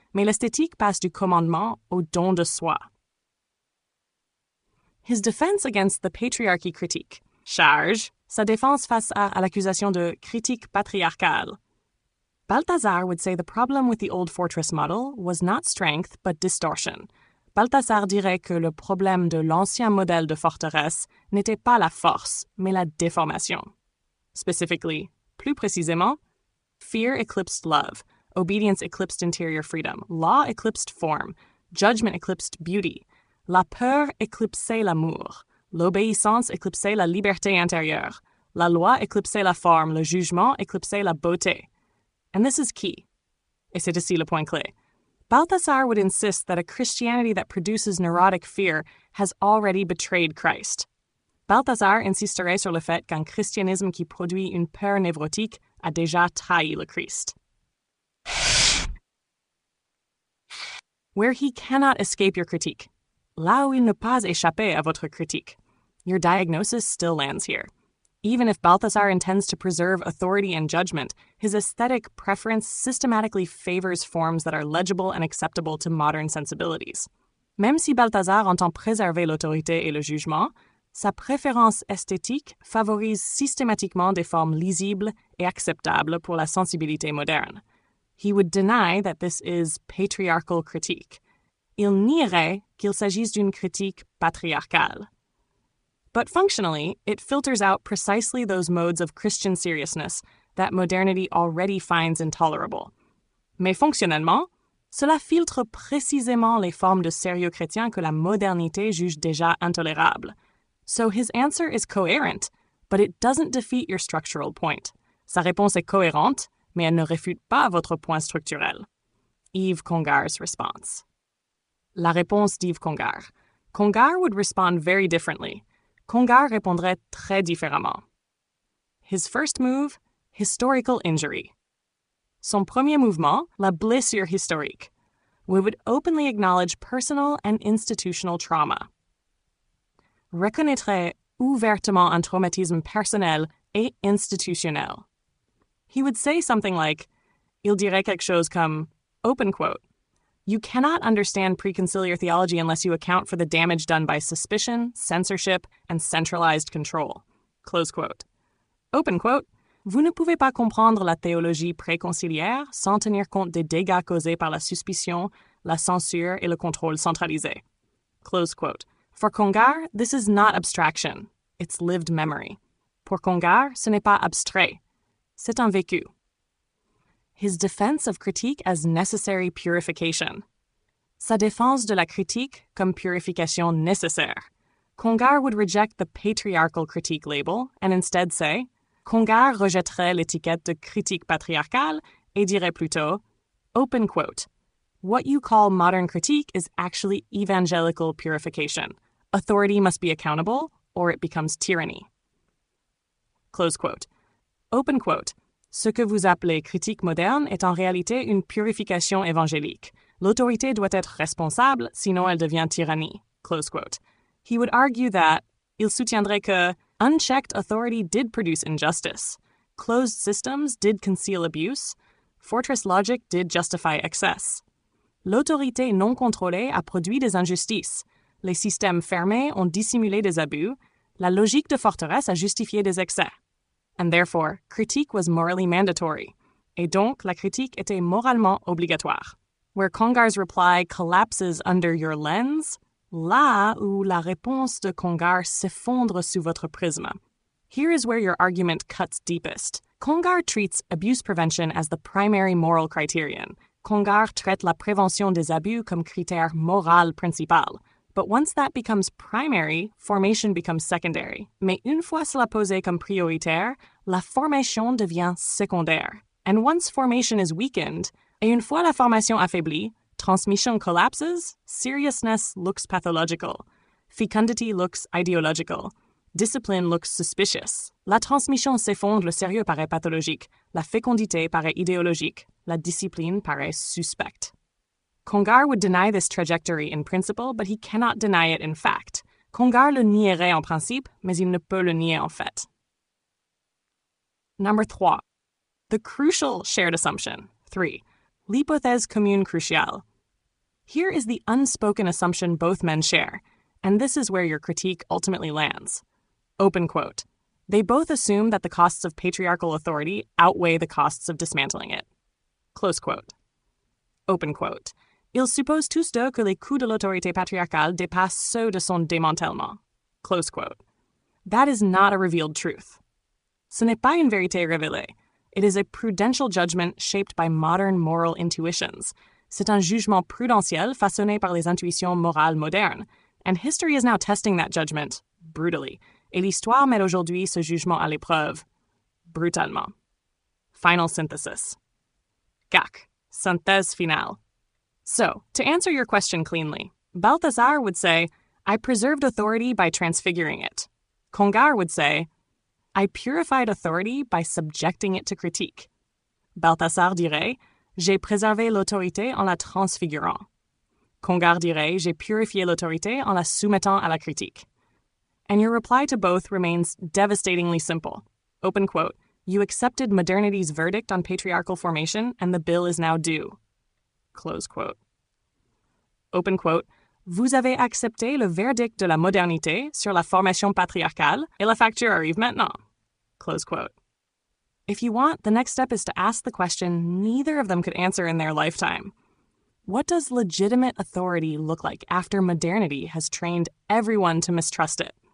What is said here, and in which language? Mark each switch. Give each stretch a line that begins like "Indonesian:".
French: Mais l'esthétique passe du commandement au don de soi.
English: His defense against the patriarchy critique. Charge.
French: Sa défense face à l'accusation de critique patriarcale.
English: Balthasar would say the problem with the old fortress model was not strength, but distortion.
French: Balthasar dirait que le problème de l'ancien modèle de forteresse n'était pas la force, mais la déformation.
English: Specifically,
French: plus précisément,
English: fear eclipsed love, obedience eclipsed interior freedom, law eclipsed form, Judgment eclipsed beauty.
French: La peur éclipsait l'amour. L'obéissance éclipsait la liberté intérieure. La loi éclipsait la forme. Le jugement éclipsait la beauté.
English: And this is key.
French: Et c'est ici le point clé.
English: Balthasar would insist that a Christianity that produces neurotic fear has already betrayed Christ.
French: Balthasar insisterait sur le fait qu'un christianisme qui produit une peur névrotique a déjà trahi le Christ.
English: Where he cannot escape your critique.
French: Là où il ne pas échapper à votre critique.
English: Your diagnosis still lands here. Even if Balthasar intends to preserve authority and judgment, his aesthetic preference systematically favors forms that are legible and acceptable to modern sensibilities.
French: Même si Balthasar entend préserver l'autorité et le jugement, sa préférence esthétique favorise systématiquement des formes lisibles et acceptables pour la sensibilité moderne.
English: He would deny that this is patriarchal critique.
French: Il nierait qu'il s'agisse d'une critique patriarcale.
English: But functionally, it filters out precisely those modes of Christian seriousness that modernity already finds intolerable.
French: Mais fonctionnellement, cela filtre précisément les formes de sérieux chrétien que la modernité juge déjà intolérables.
English: So his answer is coherent, but it doesn't defeat your structural point.
French: Sa réponse est cohérente, mais elle ne réfute pas votre point structurel.
English: Yves Congar's response.
French: La réponse d'Yves Congar.
English: Congar would respond very differently.
French: Congar répondrait très différemment.
English: His first move, historical injury.
French: Son premier mouvement, la blessure historique.
English: We would openly acknowledge personal and institutional trauma.
French: Reconnaîtrait ouvertement un traumatisme personnel et institutionnel.
English: He would say something like,
French: il dirait quelque chose comme,
English: open quote, you cannot understand preconciliar theology unless you account for the damage done by suspicion, censorship, and centralized control. Close quote. Open quote.
French: Vous ne pouvez pas comprendre la théologie préconciliaire sans tenir compte des dégâts causés par la suspicion, la censure et le contrôle centralisé.
English: Close quote. For Congar, this is not abstraction. It's lived memory.
French: Pour Congar, ce n'est pas abstrait. C'est un vécu.
English: His defense of critique as necessary purification.
French: Sa défense de la critique comme purification nécessaire.
English: Congar would reject the patriarchal critique label and instead say,
French: Congar rejetterait l'étiquette de critique patriarcale et dirait plutôt,
English: open quote, what you call modern critique is actually evangelical purification. Authority must be accountable or it becomes tyranny. Close quote. Open quote.
French: Ce que vous appelez critique moderne est en réalité une purification évangélique. L'autorité doit être responsable, sinon elle devient tyrannie.
English: Close quote. He would argue that,
French: il soutiendrait que,
English: unchecked authority did produce injustice. Closed systems did conceal abuse. Fortress logic did justify excess.
French: L'autorité non contrôlée a produit des injustices. Les systèmes fermés ont dissimulé des abus. La logique de forteresse a justifié des excès.
English: And therefore, critique was morally mandatory.
French: Et donc, la critique était moralement obligatoire.
English: Where Congar's reply collapses under your lens,
French: là où la réponse de Congar s'effondre sous votre prisme.
English: Here is where your argument cuts deepest. Congar treats abuse prevention as the primary moral criterion.
French: Congar traite la prévention des abus comme critère moral principal.
English: But once that becomes primary, formation becomes secondary.
French: Mais une fois cela posé comme prioritaire, la formation devient secondaire.
English: And once formation is weakened,
French: et une fois la formation affaiblie,
English: transmission collapses, seriousness looks pathological, fecundity looks ideological, discipline looks suspicious.
French: La transmission s'effondre, le sérieux paraît pathologique, la fécondité paraît idéologique, la discipline paraît suspecte.
English: Congar would deny this trajectory in principle, but he cannot deny it in fact.
French: Congar le nierait en principe, mais il ne peut le nier en fait.
English: Number 3. The crucial shared assumption.
French: 3. L'hypothèse commune cruciale.
English: Here is the unspoken assumption both men share, and this is where your critique ultimately lands. Open quote. They both assume that the costs of patriarchal authority outweigh the costs of dismantling it. Close quote. Open quote.
French: Ils supposent tous deux que les coûts de l'autorité patriarcale dépassent ceux de son démantèlement.
English: Close quote. That is not a revealed truth.
French: Ce n'est pas une vérité révélée.
English: It is a prudential judgment shaped by modern moral intuitions.
French: C'est un jugement prudentiel façonné par les intuitions morales modernes,
English: and history is now testing that judgment, brutally,
French: et l'histoire met aujourd'hui ce jugement à l'épreuve, brutalement.
English: Final synthesis.
French: CAC, synthèse finale.
English: So, to answer your question cleanly, Balthasar would say, I preserved authority by transfiguring it. Congar would say, I purified authority by subjecting it to critique.
French: Balthasar dirait, j'ai préservé l'autorité en la transfigurant. Congar dirait, j'ai purifié l'autorité en la soumettant à la critique.
English: And your reply to both remains devastatingly simple. Open quote, you accepted modernity's verdict on patriarchal formation and the bill is now due. Close quote. Open quote,
French: vous avez accepté le verdict de la modernité sur la formation patriarcale et la facture arrive maintenant.
English: Close quote. If you want, the next step is to ask the question neither of them could answer in their lifetime. What does legitimate authority look like after modernity has trained everyone to mistrust it?